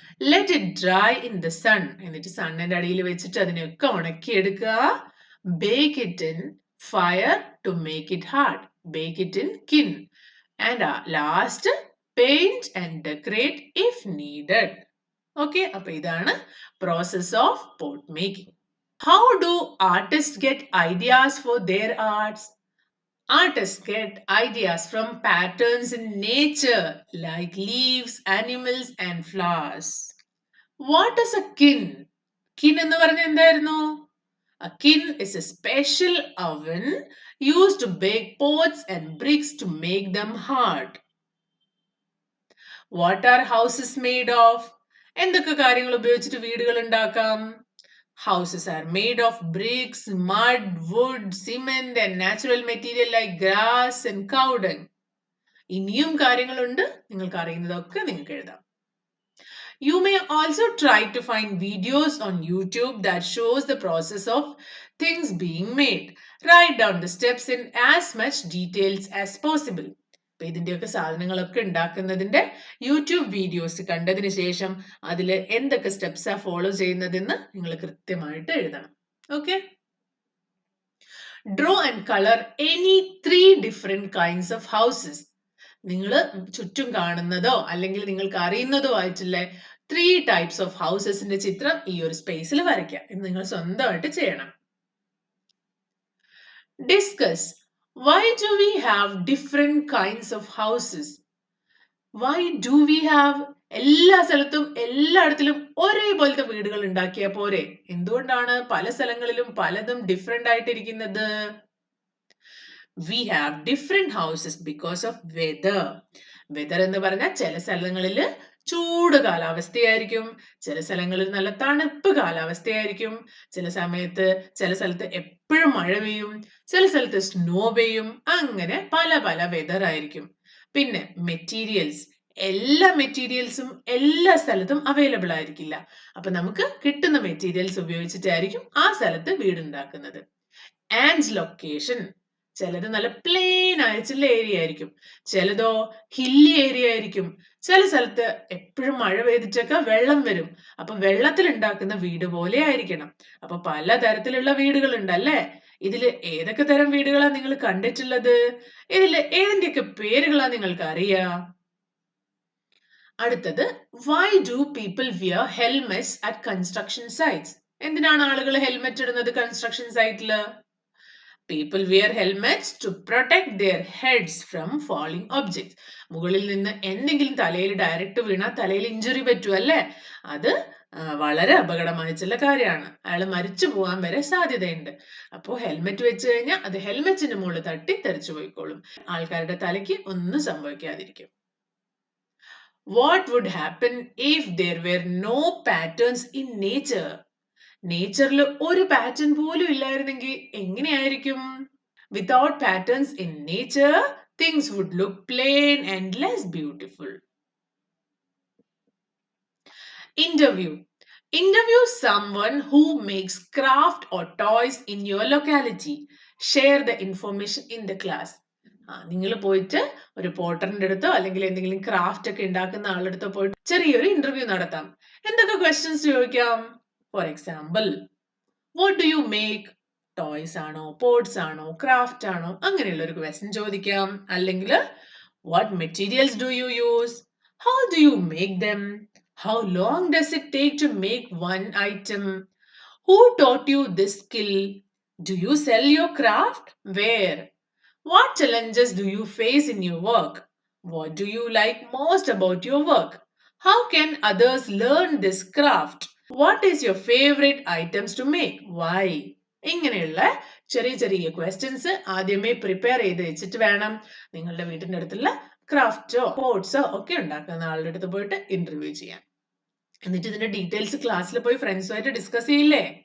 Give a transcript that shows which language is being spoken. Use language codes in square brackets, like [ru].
[en] Let it dry in the sun. [ml] എന്നിട്ട് സണ്ണിന്റെ അടിയിൽ വെച്ചിട്ട് അതിനെയൊക്കെ ഉണക്കിയെടുക്കുക. [en] Bake it in fire to make it hard. Bake it in kiln. And last paint and decorate if needed. [ml] Okay, അപ്പൊ ഇതാണ് [en] Process of pot making. How do artists get ideas for their arts? Artists get ideas from patterns in nature like leaves, animals and flowers. What is a kin? [ml] Kin എന്ന് പറഞ്ഞ എന്തായിരുന്നു? [en] A kin is a special oven used to bake pots and bricks to make them hard. What are houses made of? [ml] എന്തൊക്കെ കാര്യങ്ങൾ ഉപയോഗിച്ചിട്ട് വീടുകൾ ഉണ്ടാക്കാം? [en] Houses are made of bricks, mud, wood, cement and natural material like grass and cow dung. [ml] ഇനിയും കാര്യങ്ങളുണ്ട്, നിങ്ങൾക്ക് അറിയുന്നതൊക്കെ നിങ്ങൾക്ക് എഴുതാം. [en] You may also try to find videos on YouTube that shows the process of things being made. Write down the steps in as much details as possible. [ml] ഇതിന്റെയൊക്കെ സാധനങ്ങളൊക്കെ ഉണ്ടാക്കുന്നതിന്റെ YouTube videos കണ്ടതിന് ശേഷം അതിൽ എന്തൊക്കെ സ്റ്റെപ്സാ ഫോളോ ചെയ്യുന്നതെന്ന് നിങ്ങൾ കൃത്യമായിട്ട് എഴുതണം. Okay. [en] Draw and colour any 3 different kinds of houses. [ml] നിങ്ങൾ ചുറ്റും കാണുന്നതോ അല്ലെങ്കിൽ നിങ്ങൾക്ക് അറിയുന്നതോ ആയിട്ടുള്ള 3 [en] types of ഹൗസസിന്റെ [ml] ചിത്രം ഈ ഒരു സ്പേസിൽ വരയ്ക്കാം. ഇത് നിങ്ങൾ സ്വന്തമായിട്ട് ചെയ്യണം. [en] Discuss. Why do we have different kinds of houses? Why do we have [ml] എല്ലാ സ്ഥലത്തും എല്ലായിടത്തിലും ഒരേപോലത്തെ വീടുകൾ ഉണ്ടാക്കിയാൽ പോരെ? എന്തുകൊണ്ടാണ് പല സ്ഥലങ്ങളിലും പലതും different ആയിട്ടിരിക്കുന്നത്? [en] We have different houses because of weather. [ml] Weather എന്ന് പറഞ്ഞാൽ ചില സ്ഥലങ്ങളിൽ ചൂട് കാലാവസ്ഥയായിരിക്കും, ചില സ്ഥലങ്ങളിൽ നല്ല തണുപ്പ് കാലാവസ്ഥയായിരിക്കും, ചില സ്ഥലത്ത് എപ്പോഴും മഴ പെയ്യും, ചില സ്ഥലത്ത് സ്നോ പെയ്യും, അങ്ങനെ പല പല വെതർ ആയിരിക്കും. പിന്നെ മെറ്റീരിയൽസ്, എല്ലാ മെറ്റീരിയൽസും എല്ലാ സ്ഥലത്തും അവൈലബിൾ ആയിരിക്കില്ല. അപ്പൊ നമുക്ക് കിട്ടുന്ന മെറ്റീരിയൽസ് ഉപയോഗിച്ചിട്ടായിരിക്കും ആ സ്ഥലത്ത് വീടുണ്ടാക്കുന്നത്. ആൻഡ് ലൊക്കേഷൻ, ചിലത് നല്ല പ്ലെയിൻ ആയിട്ടുള്ള ഏരിയ ആയിരിക്കും, ചിലതോ ഹില്ലി ഏരിയ ആയിരിക്കും, ചില സ്ഥലത്ത് എപ്പോഴും മഴ പെയ്തിട്ടൊക്കെ വെള്ളം വരും. അപ്പൊ വെള്ളത്തിൽ ഉണ്ടാക്കുന്ന വീട് പോലെ ആയിരിക്കണം. അപ്പൊ പലതരത്തിലുള്ള വീടുകൾ ഉണ്ടല്ലേ? ഇതില് ഏതൊക്കെ തരം വീടുകളാ നിങ്ങൾ കണ്ടിട്ടുള്ളത്? ഇതില് ഏതിന്റെയൊക്കെ പേരുകളാ നിങ്ങൾക്ക് അറിയാം? [en] അടുത്തത്, why do people wear helmets at construction sites? [ml] എന്തിനാണ് ആളുകൾ ഹെൽമെറ്റ് ഇടുന്നത് construction സൈറ്റില്? [en] People wear helmets to protect their heads from falling objects. [ml] മുകളിൽ നിന്ന് എന്തെങ്കിലും തലയിൽ ഡയറക്റ്റ് വീണാൽ തലയിൽ ഇഞ്ചുറി പറ്റും അല്ലേ? അത് വളരെ അപകടമായിട്ടുള്ള കാര്യമാണ്. അയാൾ മരിച്ചു പോകാൻ വരെ സാധ്യതയുണ്ട്. അപ്പോൾ ഹെൽമെറ്റ് വെച്ച് കഴിഞ്ഞാൽ അത് ഹെൽമെറ്റിന്റെ മുകളിൽ തട്ടി തെറിച്ചു പോയിക്കോളും, ആൾക്കാരുടെ തലയ്ക്ക് ഒന്നും സംഭവിക്കാതിരിക്കും. [en] What would happen if there were no patterns in nature? [ml] നേച്ചറിൽ ഒരു പാറ്റേൺ പോലും ഇല്ലായിരുന്നെങ്കിൽ എങ്ങനെയായിരിക്കും? [en] Without patterns in nature, things would look plain and less beautiful. Interview. Interview someone who makes craft or toys in your locality. Share the information in the class. [ml] നിങ്ങൾ പോയിട്ട് ഒരു പോട്ടറിന്റെ അടുത്തോ അല്ലെങ്കിൽ എന്തെങ്കിലും ക്രാഫ്റ്റ് ഒക്കെ ഉണ്ടാക്കുന്ന ആളുടെ അടുത്തോ പോയിട്ട് ചെറിയൊരു ഇന്റർവ്യൂ നടത്താം. എന്തൊക്കെ ക്വസ്റ്റ്യൻസ് ചോദിക്കാം? [en] For example, what do you make? [ml] Toys ആണോ, പോട്ട്സ് ആണോ, ക്രാഫ്റ്റ് ആണോ? അങ്ങനെയുള്ള ഒരു ക്വസ്റ്റ്യൻ ചോദിക്കാം. [en] അല്ലെങ്കിൽ what materials do you use? How do you make them? How long does it take to make one item? Who taught you this skill? Do you sell your craft? Where? What challenges do you face in your work? What do you like most about your work? How can others learn this craft? What is your favorite items to make? Why? [ml] ഇങ്ങനെയുള്ള ചെറിയ ചെറിയ questions ആദ്യമേ prepare ചെയ്ത് വെച്ചിട്ട് വേണം നിങ്ങളുടെ വീട്ടിന്റെ അടുത്തുള്ള ക്രാഫ്റ്റോ സ്പോർട്സോ ഒക്കെ ഉണ്ടാക്കുന്ന ആളുടെ അടുത്ത് പോയിട്ട് ഇന്റർവ്യൂ ചെയ്യാൻ. എന്നിട്ട് ഇതിന്റെ ഡീറ്റെയിൽസ് ക്ലാസ്സിൽ പോയി ഫ്രണ്ട്സുമായിട്ട് ഡിസ്കസ് ചെയ്യില്ലേ?